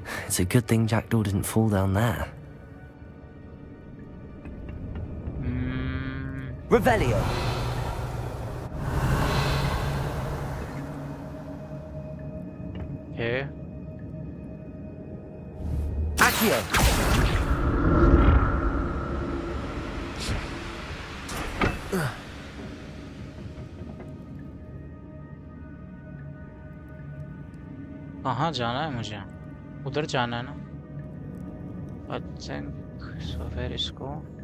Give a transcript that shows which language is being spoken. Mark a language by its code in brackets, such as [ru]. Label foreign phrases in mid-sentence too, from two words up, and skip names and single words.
[en] It's a good thing Jackdaw didn't fall down there. Revelio. Okay. Accio. [hi] कहाँ जाना है मुझे? उधर जाना है ना? [en] I think so. [hi] फिर इसको